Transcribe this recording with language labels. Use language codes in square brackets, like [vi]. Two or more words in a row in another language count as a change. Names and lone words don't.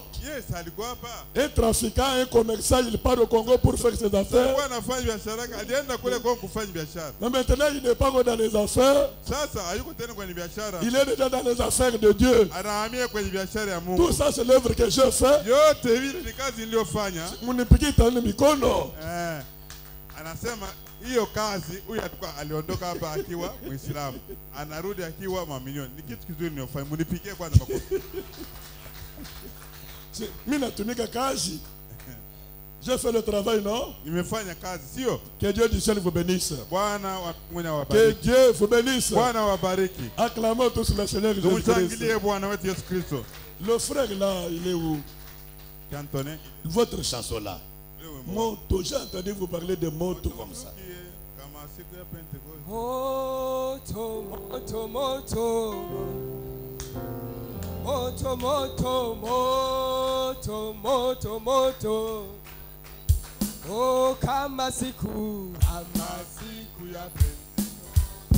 [fr] Un trafiquant, un commerçant, il part au Congo pour faire ses affaires. Mais maintenant, il n'est pas dans les affaires. Il est déjà dans les affaires de Dieu. Tout ça, c'est l'œuvre que je fais. [sw] Anasema hiyo kazi huyu aliondoka hapa akiwa Muislamu, anarudi akiwa mamilioni. Ni kitu kizuri niofanya. Munipigie kwanza makofi. Mimi natumika kazi. [fr] J'ai fait le travail, non? [sw] Nimefanya kazi, sio? [fr] Que Dieu du ciel vous bénisse. [sw] Bwana wabariki. [fr] Que Dieu vous bénisse. [sw] Bwana wabariki. [fr] Acclamons tous le Seigneur Jésus-Christ. [sw] Bwana wetu Yesu Kristo. [fr] Le frère là, il est où? Cantonné. Votre chanson là. Moto, j'ai entendu vous parler de moto comme ça. [sw] Moto, moto, moto. Moto, moto, moto, moto, moto. Oh, kama siku ya Pentekoste.